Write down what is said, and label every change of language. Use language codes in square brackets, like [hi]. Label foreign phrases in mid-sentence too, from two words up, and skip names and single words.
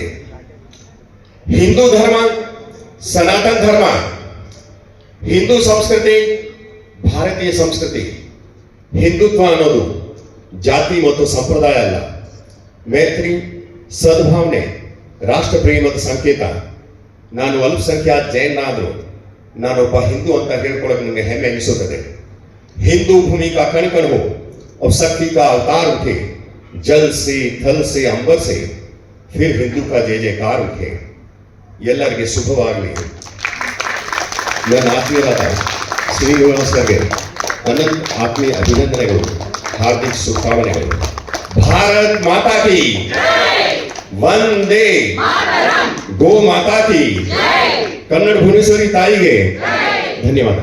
[kn] ಹಿಂದೂ ಧರ್ಮ, ಸನಾತನ ಧರ್ಮ, ಹಿಂದೂ ಸಂಸ್ಕೃತಿ, ಭಾರತೀಯ ಸಂಸ್ಕೃತಿ. ಹಿಂದುತ್ವ ಅನ್ನೋದು ಜಾತಿ ಮತ್ತು ಸಂಪ್ರದಾಯ ಅಲ್ಲ, ಮೈತ್ರಿ, ಸದ್ಭಾವನೆ, ರಾಷ್ಟ್ರ ಪ್ರೇಮದ ಸಂಕೇತ. ನಾನು ಅಲ್ಪಸಂಖ್ಯಾತ ಜೈನ ಆದರೂ ನಾನೊಬ್ಬ ಹಿಂದೂ ಅಂತ ಹೇಳ್ಕೊಳ್ಳೋಕೆ ನನಗೆ ಹೆಮ್ಮೆ ಅನಿಸುತ್ತದೆ. [hi] हिंदू भूमि का कण कण हो और शक्ति का अवतार उठे, जल से, थल से, अंबर से, फिर हिंदू का जय जयकार उठे. [kn] ಎಲ್ಲರಿಗೆ ಶುಭವಾಗಲಿ. ನನ್ನ ಆತ್ಮೀಯರಾದ ಶ್ರೀನಿವಾಸರಿಗೆ ಅನಂತ ಆತ್ಮೀಯ ಅಭಿನಂದನೆಗಳು, ಹಾರ್ದಿಕ ಶುಭಕಾಮನೆಗಳು. [hi] भारत माता की [kn] ವಂದೇ [hi] गो माता की, [kn] ಕನ್ನಡ ಭುವನೇಶ್ವರಿ ತಾಯಿಗೆ ಧನ್ಯವಾದ.